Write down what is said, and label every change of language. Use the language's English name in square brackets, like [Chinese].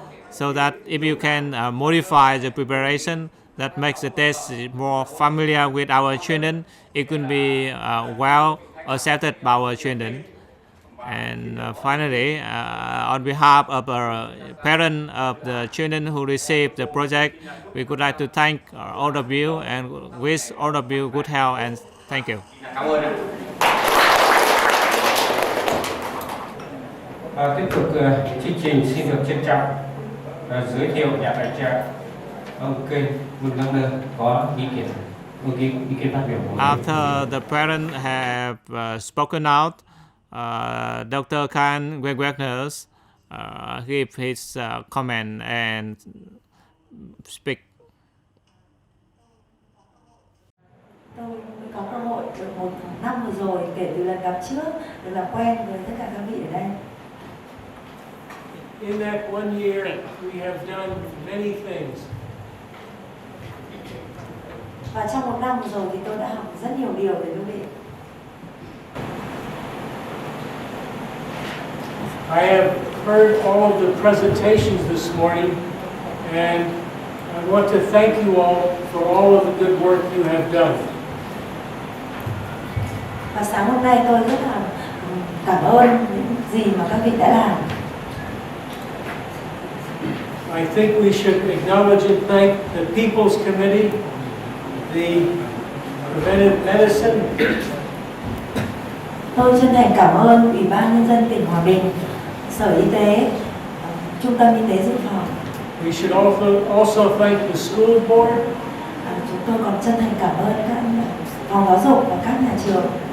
[English] So that if you can modify the preparation that makes the taste more familiar with our children, it could be well accepted by our children. And finally, on behalf of our parents of the children who received the project, we would like to thank all of you and wish all of you good health and thank you. [Vietnamese] Cảm ơn. Tiếp tục chương trình xin được trân trọng giới thiệu nhà tài trợ ông Kênh Vân Đăng Nơ có ý kiến phát biểu của [English] After the parents have spoken out, Dr. Khan Wegner give his comment and speak. [Vietnamese] Tôi mới có cơ hội được một năm vừa rồi kể từ lần gặp trước được làm quen với tất cả các vị ở đây. [English] In that 1 year, we have done many things. [Vietnamese] Và trong một năm vừa rồi thì tôi đã học rất nhiều điều từ quý vị. [English] I have heard all of the presentations this morning, and I want to thank you all for all of the good work you have done. [Vietnamese] Và sáng hôm nay tôi rất là cảm ơn những gì mà các vị đã làm. [English] I think we should acknowledge and thank the People's Committee, the Preventive Medicine. [Vietnamese] Tôi chân thành cảm ơn Ủy ban Nhân dân tỉnh Hòa Bình, Sở Y tế, Trung tâm Y tế Dự phòng. [English] We should also thank the school board. [Vietnamese] Chúng tôi còn chân thành cảm ơn các phòng giáo dục và các nhà trường.